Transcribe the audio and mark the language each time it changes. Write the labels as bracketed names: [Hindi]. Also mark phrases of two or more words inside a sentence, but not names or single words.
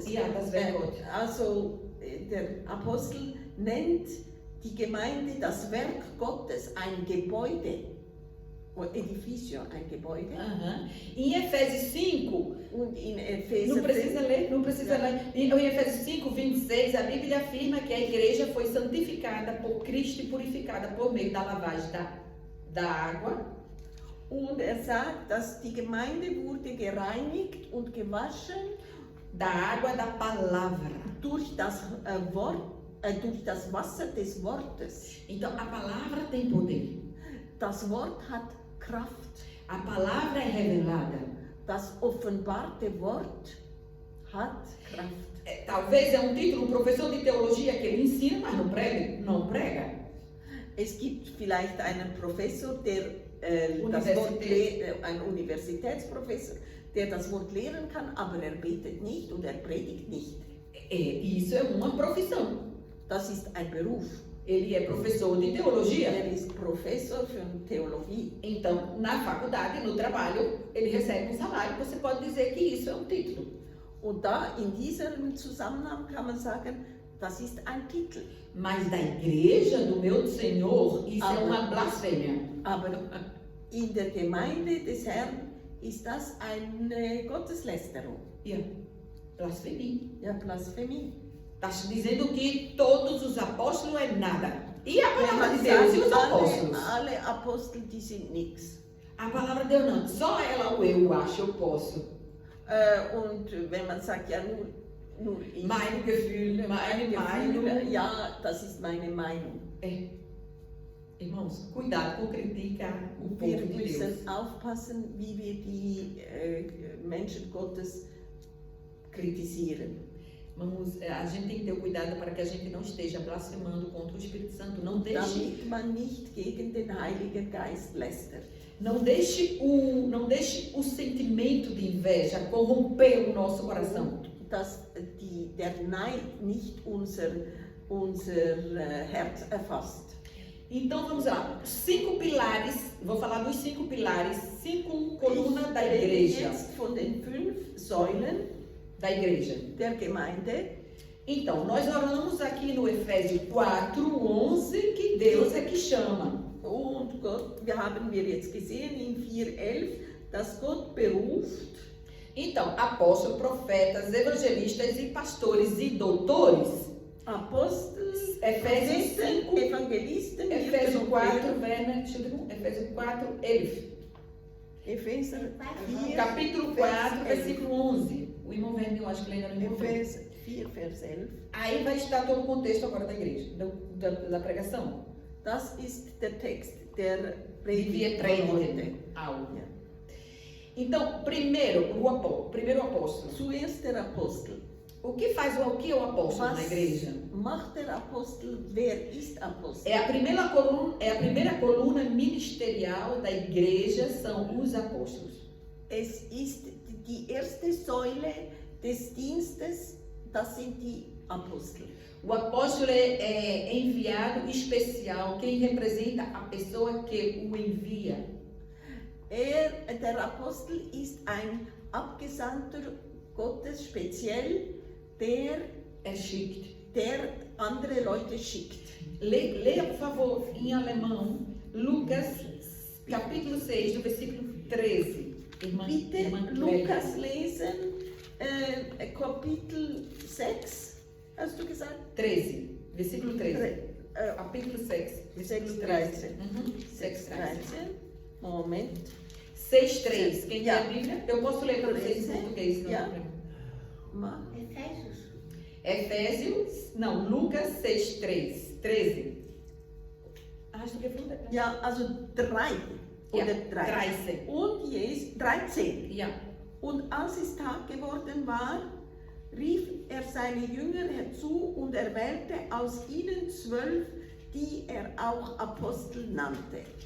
[German] Ja, das Werk Gottes. Also der Apostel nennt die Gemeinde das Werk Gottes, ein Gebäude. Edifício, ein Gebäude. [Portuguese] Uhum. Em Efésios 5, [German] Und in Epheser [Portuguese] não precisa ler, não precisa ler. Em Efésios 5, 26, a Bíblia afirma que a igreja foi santificada por Cristo e purificada por meio da lavagem da água. [German] Und sagt, dass die Gemeinde wurde gereinigt und gewaschen [Portuguese] Da água da palavra. [German] durch das Wort, durch das Wasser des Wortes. [Portuguese] Então a palavra tem poder. [German] Das Wort hat Kraft. [Portuguese] A palavra é revelada. [German] Das offenbarte Wort hat Kraft. [Portuguese] Talvez é um título, um professor de teologia que ele ensina, mas não prega. [German] Es gibt vielleicht einen Professor, der das Wort ein Universitätsprofessor, der das Wort lehren kann, aber er betet nicht und er predigt nicht. [Portuguese] Isso é uma profissão. [German] Das ist ein Beruf. [Portuguese] Ele é professor de teologia. [German] Er ist Professor für Theologie. [Portuguese] Então, na faculdade, no trabalho, ele recebe um salário. Você pode dizer que isso é um título. [German] Und da in diesem Zusammenhang kann man sagen, das ist ein Titel. [Portuguese] Mas da igreja do meu Senhor, isso é uma blasfêmia. [German] Aber in der Gemeinde des Herrn ist das eine Gotteslästerung. [Portuguese] Yeah. Blasfemia. [German] Ja, Blasphemie. [Portuguese] Está dizendo que todos os apóstolos é nada. E a palavra de Deus e os apóstolos? [German] Alle Apostel, die sind nichts. [Portuguese] A palavra de Deus não. Só ela, o eu acho, eu posso. [German] Und wenn man sagt, ja, nur ich. Meine Gefühle, meine Meinung. Ja, das ist meine Meinung. [Portuguese] Irmãos, cuidado com criticar o povo [German] Wir [Portuguese] de Deus. [German] müssen aufpassen, wie wir die Menschen Gottes kritisieren. [Portuguese] A gente tem que ter cuidado para que a gente não esteja blasfemando contra o Espírito Santo. Não deixe, [German] Damit man nicht gegen den Heiligen Geist lästert. [Portuguese] não deixe o sentimento de inveja corromper o nosso coração. [German] Dass der Neid nicht unser Herz erfasst. [Portuguese] Então vamos lá, 5 pilares, vou falar dos 5 pilares, 5 colunas da igreja. [German] Jetzt von den 5 Säulen [Portuguese] Da igreja. [German] der Gemeinde. [Portuguese] Então, nós oramos aqui no Efésios 4:11 que Deus é que chama. [German] Und Gott, haben wir jetzt gesehen in 4,11, dass Gott beruft. [Portuguese] Então, apóstolos, profetas, evangelistas e pastores e doutores. [German] Apostels, [Portuguese] Efésios 5, [German] Evangelisten, [Portuguese] Efésios 4, Efésios 4, 11. [German] Epheser 4, [Portuguese] Capítulo 4, versículo 11. O irmão Verne, eu acho que ele ainda não encontrou. [German] Epheser 4, Vers 11. [Portuguese] Aí vai estar todo o contexto agora da igreja, da pregação. [German] Das ist der Text der Wir Predigt von predigen heute. auch. Ja. [Portuguese] Então, primeiro apóstolo. [German] Zuerst der Apostel. [Portuguese] O que é o apóstolo na igreja? [German] Macht der Apostel? Wer ist Apostel? [Portuguese] É a primeira coluna ministerial da igreja, são os apóstolos. [German] Es ist die erste Säule des Dienstes, das sind die Apostel. [Portuguese] O apóstolo é enviado especial, quem representa a pessoa que o envia. [German] Der Apostel ist ein Abgesandter Gottes speziell, der andere Leute schickt. [Portuguese] Leia, por favor, em alemão, Lucas, capítulo 6, do versículo 13. [German] Bitte Lukas lesen, Kapitel 6, hast du gesagt? 13, [Portuguese] versículo 13. Capítulo 6, versículo 13. 6:13. [German] Moment. [Portuguese] 6:3. Quem tem [German] Ja. [Portuguese] a Bíblia? Eu posso ler para vocês em português. Não? [German] Ja. [Portuguese] Lucas 6:3. 13. [German] Hast du gefunden? Ja, also 3 Ja, oder 3. 13. Und 13. Ja. Und als es Tag geworden war, rief er seine Jünger herzu und erwählte aus ihnen 12, die er auch Apostel nannte.